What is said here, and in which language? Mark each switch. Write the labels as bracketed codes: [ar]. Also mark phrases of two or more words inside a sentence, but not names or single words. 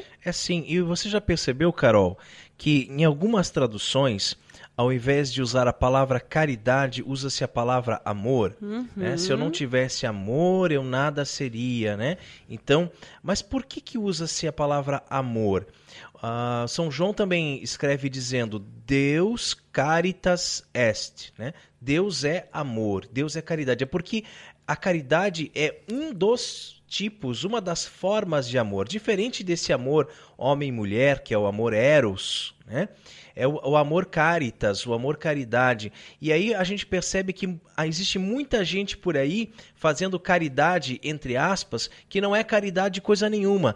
[pt] É sim, e você já percebeu, Carol, que em algumas traduções, ao invés de usar a palavra caridade, usa-se a palavra amor, né? Se eu não tivesse amor, eu nada seria, né? Então, mas por que usa-se a palavra amor? São João também escreve dizendo: [la] Deus caritas est, [pt] né? Deus é amor, Deus é caridade. É porque a caridade é um dos tipos, uma das formas de amor, diferente desse amor homem e mulher, que é o amor eros, né? É o amor caritas, o amor caridade. E aí a gente percebe que existe muita gente por aí fazendo caridade, entre aspas, que não é caridade coisa nenhuma.